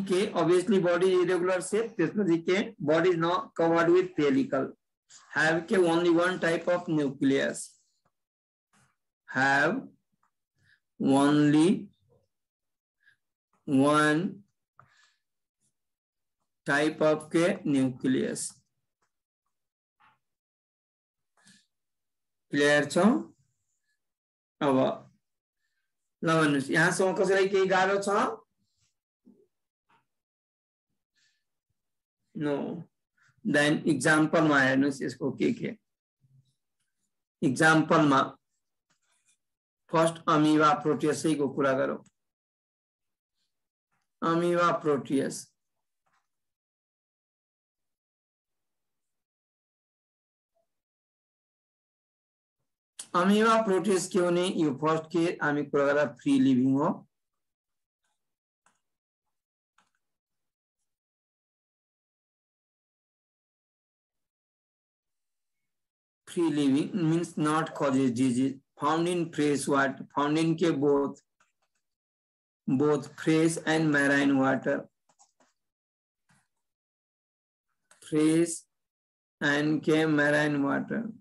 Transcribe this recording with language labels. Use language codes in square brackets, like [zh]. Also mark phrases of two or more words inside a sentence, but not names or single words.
[en] के obviously body irregular shape, [ne] त्यसपछि के [en] body is not covered with pellicle, have के only one type of nucleus, have only one type of के nucleus। [ne] क्लियर छ? अब ल भन्नुस् यहाँसम्म कसैलाई केही गाह्रो छ? [en] No, then [ne] एक्जाम्पलमा हेर्नुस् यसको के एक्जाम्पलमा फर्स्ट अमीबा प्रोटियसको कुरा गरौँ। अमीबा प्रोटियस, अमीबा प्रोटियस के होने? यो फर्स्ट के हामी कुरा गर्दा [en] free living हो, free living means not causes disease, found in fresh water, found in के both fresh and marine water, fresh and के marine water,